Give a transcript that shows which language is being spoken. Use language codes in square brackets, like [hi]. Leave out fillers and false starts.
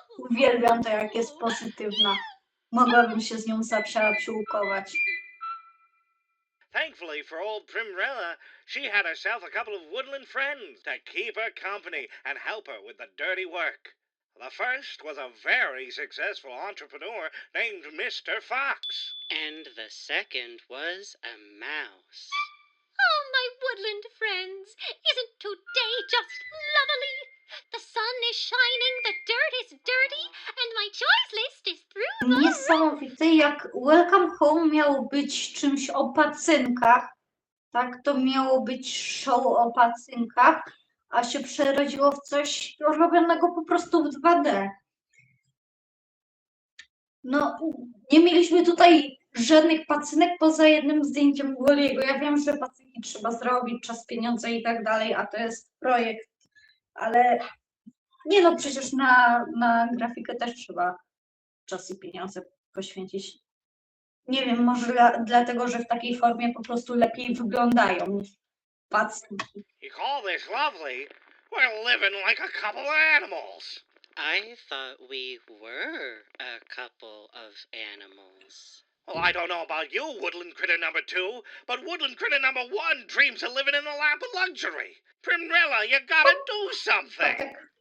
[pl] Uwielbiam to, jak jest pozytywna. Mogłabym się z nią zaprzyjaciółkować. [en] Thankfully for old Primrella, she had herself a couple of woodland friends to keep her company and help her with the dirty work. The first was a very successful entrepreneur named Mr. Fox. And the second was a mouse. Oh, my woodland friends, isn't today just lovely? The sun is shining, the dirt is dirty, and my choice list is through. [pl] Niesamowite, jak Welcome Home miało być czymś o pacynkach, tak, to miało być show o pacynkach, a się przerodziło w coś robionego po prostu w 2D. No, nie mieliśmy tutaj żadnych pacynek poza jednym zdjęciem Wally'ego. Ja wiem, że pacynki trzeba zrobić, czas, pieniądze i tak dalej, a to jest projekt, ale nie no, przecież na grafikę też trzeba czas i pieniądze poświęcić. Nie wiem, może dlatego, że w takiej formie po prostu lepiej wyglądają niż pacynki. [en] You call this lovely? We're living like a couple of animals. I thought we were a couple of animals. Well, I don't know about you, woodland critter number 2, but woodland critter number 1 dreams of living in the lap of luxury. Primrella, you gotta do something.